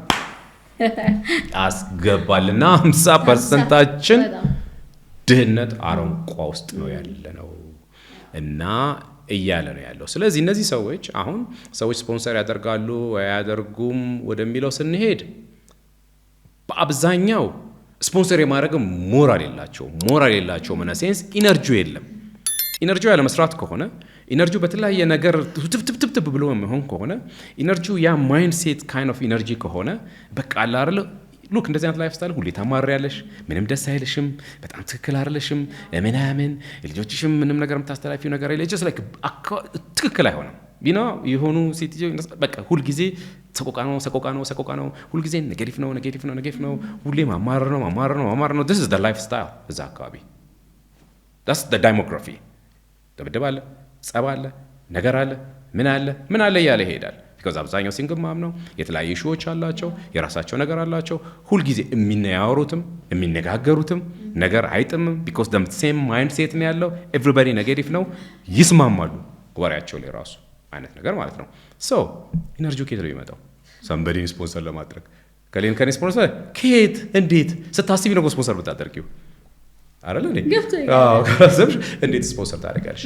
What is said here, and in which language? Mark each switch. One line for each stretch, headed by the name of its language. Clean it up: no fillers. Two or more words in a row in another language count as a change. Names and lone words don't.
Amharic: አስገባልና 50% ድህነት አረንቋ ውስጥ ነው ያለነው እና እያለ ነው ያለው። ስለዚህ እነዚህ ሰዎች አሁን ሰዎች ስፖንሰር ያደርጋሉ አያደርጉም ወደሚለው ስንሄድ በአብዛኛው ስፖንሰር የማድረግ ሞራል የላቸው ምን ሴንስ ኢነርጂው የለም። ኢነርጂው ያለ መስራት ከሆነ ኢነርጂው በተለያየ ነገር ትብትብ ብሎ መሆን ከሆነ ኢነርጂው ያ
English: mindset kind of energy
Amharic: ከሆነ በቃ አለ አይደል ሉክ እንደዚህ አይነት
English: lifestyle
Amharic: ሁሌ ታማሪያለሽ፣ ምንም ደስ አይልሽም፣ በጣም ትክክል አይደለሽም፣ ምናምን ልጆችሽም ምንም ነገር የምታስተላልፊው ነገር አይደለም።
English: just like
Amharic: ትክክል አይሆንም። የሆኑ ሴትዮ በቃ ሁል ጊዜ ሰቆቃ ነው፣ ሁል ጊዜ ኔጌቲቭ ነው፣ ሁሌ ማማረር ነው።
English: this is the lifestyle
Amharic: እዛ አካባቢ
English: that's the demography።
Amharic: ደብደብ አለ፣ ጸብ አለ፣ ነገር አለ፣ ምን አለ እያለ ይሄዳል። because አብዛኛው
English: single mom
Amharic: ነው። የተለያዩ ሺዎች አላቸው፣ የራሳቸው ነገር አላቸው። ሁል ጊዜ የሚነጋገሩትም ነገር አይጥምም።
English: because the same mindset
Amharic: ነው ያለው። everybody ኔጌቲቭ ነው፣ ይስማማሉ ወሬያቸው ላይ ራሱ አይነት ነገር ማለት ነው። so ኢነርጂው ከየት ነው የሚመጣው? somebody ስፖንሰር ለማድረግ ከኔ ስፖንሰር ከየት እንዴት ስታስቢ ነው ስፖንሰር ብታደርጊው አይደል እንዴ? ካሰብሽ እንዴት ስፖንሰር ታደርጋለሽ?